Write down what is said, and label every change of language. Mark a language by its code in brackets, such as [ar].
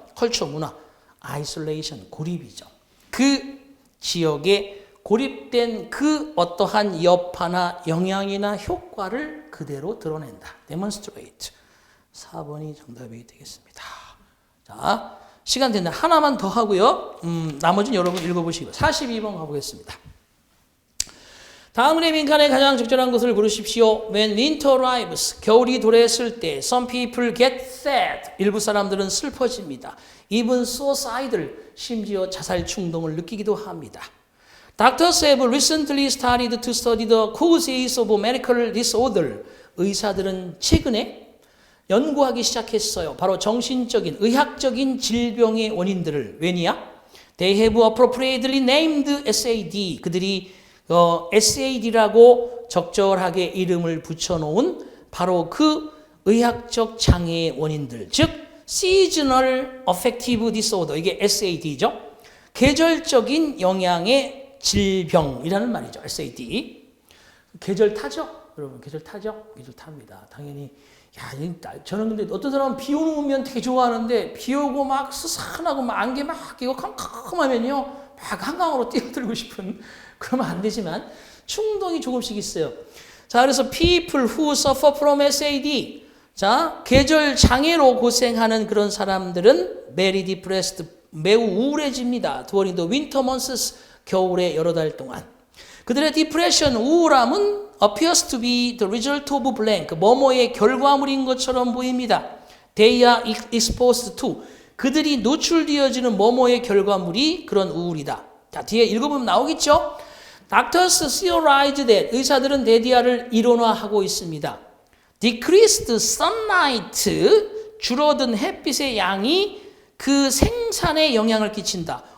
[ko] culture, 문화, isolation, 고립이죠. 그 지역에 고립된 그 어떠한 여파나 영향이나 효과를 그대로 드러낸다. [en] demonstrate. [ko] 4번이 정답이 되겠습니다. 자, 시간 된다. 하나만 더 하고요. 나머지는 여러분 읽어보시고 42번 가보겠습니다. 다음의 빈칸에 가장 적절한 것을 고르십시오. [en] When winter arrives, [ko] 겨울이 도래했을 때 [en] some people get sad, [ko] 일부 사람들은 슬퍼집니다. [en] Even suicidal, [ko] 심지어 자살 충동을 느끼기도 합니다. [en] Doctors have recently started to study the causes of medical disorder. [ko] 의사들은 최근에 연구하기 시작했어요. 바로 정신적인, 의학적인 질병의 원인들을. 왜냐? [en] They have appropriately named SAD. [ko] 그들이 SAD라고 적절하게 이름을 붙여놓은 바로 그 의학적 장애의 원인들. [en] 즉, Seasonal Affective Disorder. [ko] 이게 SAD죠. 계절적인 영향의 질병이라는 말이죠. SAD. 계절 타죠? 여러분, 계절 타죠? 계절 탑니다. 당연히. 야, 저는 근데 어떤 사람은 비 오면 되게 좋아하는데 비 오고 막 스산하고 막 안개 막 끼고 캄캄하면요 막 한강으로 뛰어들고 싶은, 그러면 안 되지만 충동이 조금씩 있어요. 자, 그래서 [en] people who suffer from SAD, [ko] 자, 계절 장애로 고생하는 그런 사람들은 [en] very depressed, [ko] 매우 우울해집니다. [en] during the winter months, [ko] 겨울의 여러 달 동안. [en] 그들의 depression, 우울함은 appears to be the result of blank, [ko] 뭐뭐의 결과물인 것처럼 보입니다. [en] They are exposed to, [ko] 그들이 노출되어지는 뭐뭐의 결과물이 그런 우울이다. 자, 뒤에 읽어보면 나오겠죠? [en] Doctors theorize that, [ko] 의사들은 데디아를 이론화하고 있습니다. [en] Decreased sunlight, [ko] 줄어든 햇빛의 양이 그 생산에 영향을 끼친다.